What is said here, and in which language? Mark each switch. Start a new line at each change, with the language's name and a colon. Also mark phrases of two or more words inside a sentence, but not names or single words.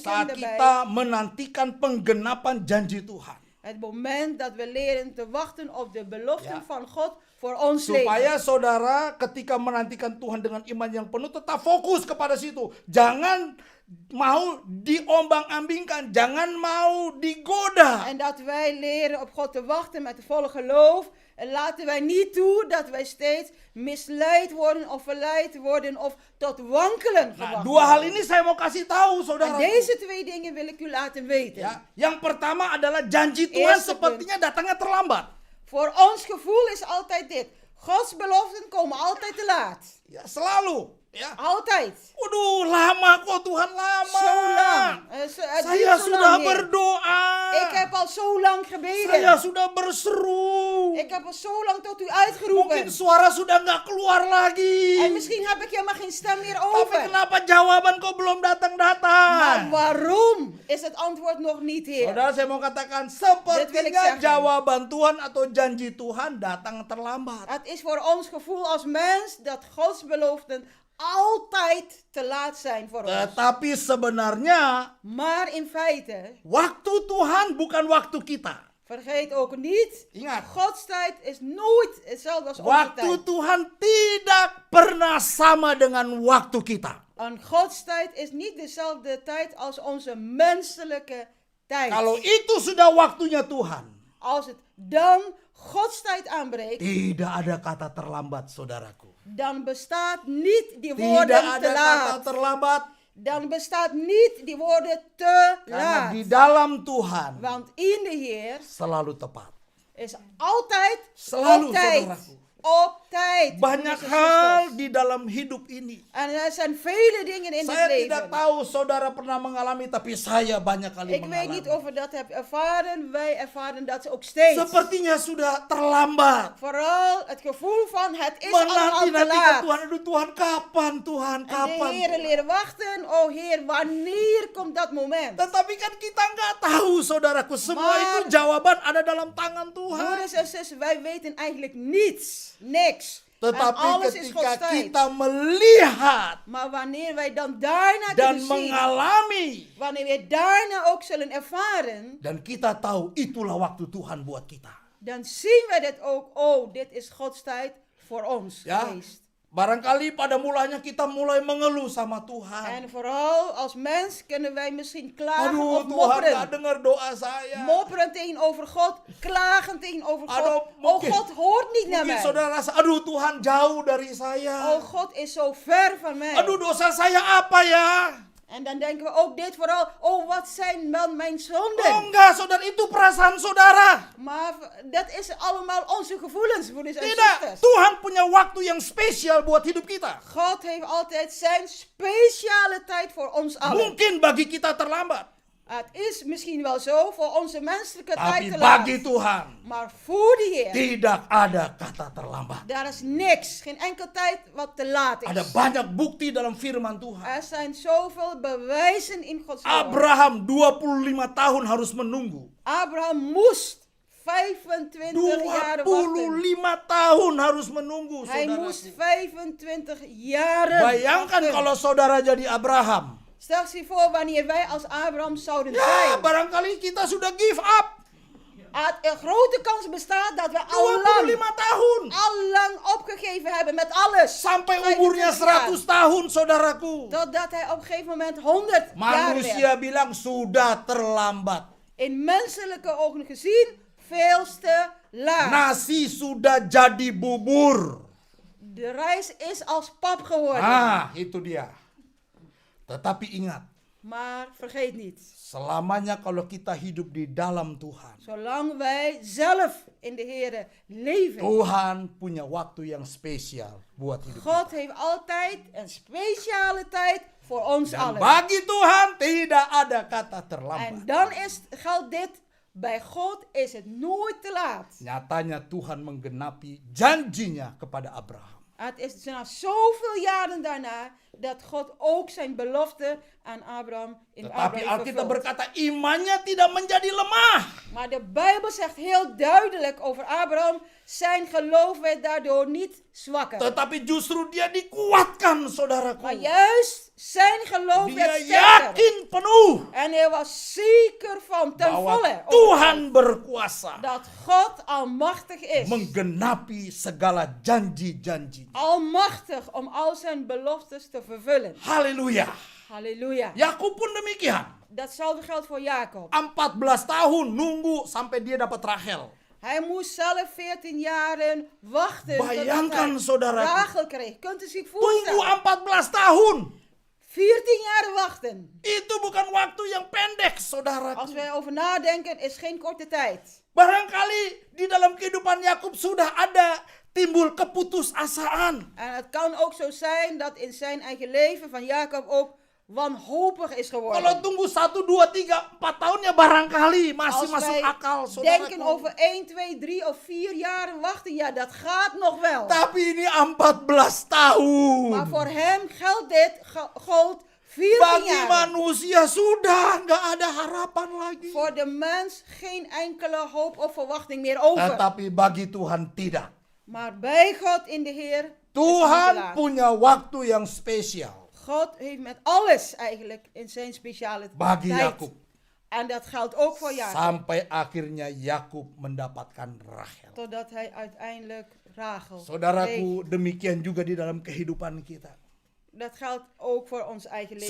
Indonesian: saat
Dutch: daarbij.
Indonesian: kita menantikan penggenapan janji Tuhan.
Dutch: Het moment dat we leren te wachten op de beloften Ja. van God voor ons
Indonesian: Supaya
Dutch: leven.
Indonesian: saudara ketika menantikan Tuhan dengan iman yang penuh tetap fokus kepada situ. Jangan mau diombang-ambingkan, jangan mau digoda.
Dutch: En dat wij leren op God te wachten met volle geloof. En laten wij niet toe dat wij steeds misleid worden of verleid worden of tot wankelen
Indonesian: Nah,
Dutch: gebracht
Indonesian: dua hal
Dutch: worden.
Indonesian: ini saya mau kasih tahu
Dutch: En
Indonesian: saudara.
Dutch: deze twee dingen wil ik u laten weten.
Indonesian: Ya, yang pertama adalah janji Tuhan
Dutch: Eerste
Indonesian: sepertinya datangnya terlambat.
Dutch: Voor ons gevoel is altijd dit. Gods beloften komen altijd te laat.
Indonesian: Ya, selalu. Ya.
Dutch: Altijd.
Indonesian: Waduh, lama kok Tuhan, lama.
Dutch: Zo lang.
Indonesian: Saya sudah berdoa.
Dutch: Ik heb al zo lang gebeden.
Indonesian: Saya sudah berseru.
Dutch: Ik heb al zo lang tot u uitgeroepen.
Indonesian: Mungkin suara sudah nggak keluar lagi.
Dutch: En misschien heb ik helemaal geen stem meer
Indonesian: Tapi
Dutch: over.
Indonesian: kenapa jawaban kok belum datang-datang?
Dutch: Maar waarom is het antwoord nog niet, Heer?
Indonesian: Saudara, saya mau katakan,
Dutch: Dit wil ik
Indonesian: sepertinya
Dutch: zeggen.
Indonesian: jawaban Tuhan atau janji Tuhan datang terlambat.
Dutch: Het is voor ons gevoel als mens dat Gods beloften altijd te laat zijn voor ons.
Indonesian: Tetapi sebenarnya
Dutch: Maar in feite,
Indonesian: waktu Tuhan bukan waktu kita.
Dutch: vergeet ook niet,
Indonesian: Ingat,
Dutch: Gods tijd is nooit hetzelfde als onze
Indonesian: waktu
Dutch: tijd.
Indonesian: Tuhan tidak pernah sama dengan waktu kita.
Dutch: En Gods tijd is niet dezelfde tijd als onze menselijke tijd.
Indonesian: Kalau itu sudah waktunya Tuhan,
Dutch: Als het dan Gods tijd aanbreekt,
Indonesian: tidak ada kata terlambat, saudaraku.
Dutch: dan bestaat niet die
Indonesian: Tidak
Dutch: woorden
Indonesian: ada
Dutch: te
Indonesian: kata
Dutch: laat.
Indonesian: terlambat.
Dutch: Dan bestaat niet die woorden te
Indonesian: Karena
Dutch: laat.
Indonesian: di dalam Tuhan
Dutch: Want in de Heer
Indonesian: selalu tepat.
Dutch: is altijd
Indonesian: Selalu,
Dutch: op tijd.
Indonesian: saudaraku.
Dutch: Op tijd.
Indonesian: Banyak
Dutch: broeders en
Indonesian: hal
Dutch: zusters.
Indonesian: di dalam hidup ini.
Dutch: En er zijn vele dingen in
Indonesian: Saya
Dutch: het
Indonesian: tidak
Dutch: leven.
Indonesian: tahu saudara pernah mengalami, tapi saya banyak kali
Dutch: Ik weet
Indonesian: mengalami.
Dutch: niet of je dat hebt ervaren. Wij ervaren dat ook steeds.
Indonesian: Sepertinya sudah terlambat.
Dutch: Vooral het gevoel van het is allemaal te
Indonesian: Menanti-nantikan
Dutch: laat.
Indonesian: Tuhan. Aduh Tuhan, kapan Tuhan,
Dutch: En de
Indonesian: kapan?
Dutch: Heer leren wachten. Oh Heer, wanneer komt dat moment?
Indonesian: Tetapi kan kita nggak tahu, saudaraku. Semua
Dutch: Maar-
Indonesian: itu jawaban ada dalam tangan Tuhan.
Dutch: Broeders en zussen, wij weten eigenlijk niets. Niks. En
Indonesian: Tetapi
Dutch: alles is
Indonesian: ketika
Dutch: Gods tijd.
Indonesian: kita melihat
Dutch: Maar wanneer wij dan daarna
Indonesian: dan
Dutch: kunnen zien,
Indonesian: mengalami,
Dutch: wanneer we daarna ook zullen ervaren,
Indonesian: dan kita tahu itulah waktu Tuhan buat kita.
Dutch: dan zien we dit ook. Oh, dit is Gods tijd voor ons
Indonesian: Ya,
Dutch: geweest.
Indonesian: barangkali pada mulanya kita mulai mengeluh sama Tuhan.
Dutch: En vooral als mens kunnen wij misschien klagen
Indonesian: Aduh
Dutch: of
Indonesian: Tuhan,
Dutch: mopperen.
Indonesian: gak dengar doa saya.
Dutch: Mopperen tegenover God, klagen tegenover God.
Indonesian: Aduh,
Dutch: Oh,
Indonesian: mungkin-
Dutch: God hoort niet naar
Indonesian: Mungkin
Dutch: mij.
Indonesian: saudara rasa, aduh Tuhan jauh dari saya.
Dutch: Oh, God is zo ver van mij.
Indonesian: Aduh dosa saya apa ya?
Dutch: En dan denken we ook dit vooral. Oh, wat zijn dan mijn
Indonesian: Oh
Dutch: zonden?
Indonesian: enggak saudara, itu perasaan saudara.
Dutch: Maar dat is allemaal onze gevoelens, broeders en
Indonesian: Tidak,
Dutch: zusters.
Indonesian: Tuhan punya waktu yang spesial buat hidup kita.
Dutch: God heeft altijd zijn speciale tijd voor ons allen.
Indonesian: Mungkin bagi kita terlambat,
Dutch: Het is misschien wel zo voor onze menselijke
Indonesian: tapi
Dutch: tijd te laat.
Indonesian: bagi Tuhan
Dutch: Maar voor de Heer,
Indonesian: tidak ada kata terlambat.
Dutch: daar is niks. Geen enkel tijd wat te laat
Indonesian: Ada
Dutch: is.
Indonesian: banyak bukti dalam firman Tuhan.
Dutch: Er zijn zoveel bewijzen in Gods woord.
Indonesian: Abraham 25 tahun harus menunggu.
Dutch: Abraham moest 25 jaar wachten.
Indonesian: 25 tahun harus menunggu,
Dutch: Hij
Indonesian: saudaraku.
Dutch: moest 25 jaren
Indonesian: Bayangkan
Dutch: wachten.
Indonesian: kalau saudara jadi Abraham.
Dutch: Stel je voor wanneer wij als Abraham zouden
Indonesian: Ya,
Dutch: zijn.
Indonesian: barangkali kita sudah
English: give up.
Dutch: Een grote kans bestaat dat we
Indonesian: 25 tahun.
Dutch: al lang opgegeven hebben met alles.
Indonesian: Sampai
Dutch: 25
Indonesian: umurnya
Dutch: jaar.
Indonesian: 100 tahun, saudaraku.
Dutch: Totdat hij op een gegeven moment 100 jaar werd.
Indonesian: Manusia bilang sudah terlambat.
Dutch: In menselijke ogen gezien, veel te laat.
Indonesian: Nasi sudah jadi bubur.
Dutch: De reis is als pap geworden.
Indonesian: Ah, itu dia. Tetapi ingat,
Dutch: Maar vergeet niet,
Indonesian: selamanya kalau kita hidup di dalam Tuhan,
Dutch: zolang wij zelf in de Here leven,
Indonesian: Tuhan punya waktu yang spesial buat hidup kita.
Dutch: God heeft altijd een speciale tijd voor ons
Indonesian: Dan
Dutch: allen.
Indonesian: bagi Tuhan tidak ada kata
Dutch: En
Indonesian: terlambat.
Dutch: dan geldt dit, bij God is het nooit te laat.
Indonesian: Nyatanya Tuhan menggenapi janjinya kepada Abraham.
Dutch: Het is na zoveel jaren daarna dat God ook zijn belofte aan Abraham in
Indonesian: Tetapi Abraham Alkitab
Dutch: vervult.
Indonesian: berkata imannya tidak menjadi lemah.
Dutch: Maar de Bijbel zegt heel duidelijk over Abraham, zijn geloof werd daardoor niet zwakker.
Indonesian: Tetapi justru dia dikuatkan, saudaraku.
Dutch: Maar juist zijn geloof
Indonesian: Dia
Dutch: werd sterker.
Indonesian: yakin penuh
Dutch: En hij was zeker van ten
Indonesian: bahwa
Dutch: volle
Indonesian: Tuhan berkuasa
Dutch: dat God almachtig is.
Indonesian: menggenapi segala janji-janji.
Dutch: Almachtig om al zijn beloftes te vervullen.
Indonesian: Haleluya.
Dutch: Halleluja.
Indonesian: Yakub pun demikian.
Dutch: Datzelfde geldt voor Jacob.
Indonesian: 14 tahun nunggu sampai dia dapat Rachel.
Dutch: Hij moest zelf 14 jaren wachten
Indonesian: Bayangkan,
Dutch: totdat
Indonesian: saudaraku.
Dutch: hij Rachel kreeg. Kunt u zich
Indonesian: Tunggu
Dutch: voorstellen?
Indonesian: 14 tahun.
Dutch: 14 jaar wachten.
Indonesian: Itu bukan waktu yang pendek,
Dutch: Als
Indonesian: saudaraku.
Dutch: wij over nadenken, is geen korte tijd.
Indonesian: Barangkali di dalam kehidupan Yakub sudah ada timbul keputusasaan.
Dutch: En het kan ook zo zijn dat in zijn eigen leven van Jacob ook wanhopig is
Indonesian: Kalau
Dutch: geworden.
Indonesian: tunggu 1, 2, 3, 4 tahun ya barangkali masih
Dutch: Als
Indonesian: masuk
Dutch: wij
Indonesian: akal,
Dutch: denken
Indonesian: saudaraku.
Dutch: over 1, 2, 3 of 4 jaren wachten, ja, dat gaat nog wel.
Indonesian: Tapi ini 14 tahun.
Dutch: Maar voor hem geldt dit, gold 14
Indonesian: Bagi
Dutch: jaar.
Indonesian: manusia sudah nggak ada harapan lagi.
Dutch: Voor de mens geen enkele hoop of verwachting meer over.
Indonesian: Tetapi bagi Tuhan tidak.
Dutch: Maar bij God in de Heer is het niet te
Indonesian: Tuhan
Dutch: laat.
Indonesian: punya waktu yang spesial
Dutch: God heeft met alles eigenlijk in zijn speciale
Indonesian: bagi
Dutch: tijd.
Indonesian: Yakub.
Dutch: En dat geldt ook voor Jacob.
Indonesian: Sampai akhirnya Yakub mendapatkan Rachel.
Dutch: Totdat hij uiteindelijk Rachel kreeg.
Indonesian: Saudaraku, demikian juga di dalam kehidupan kita.
Dutch: Dat geldt ook voor ons eigen leven.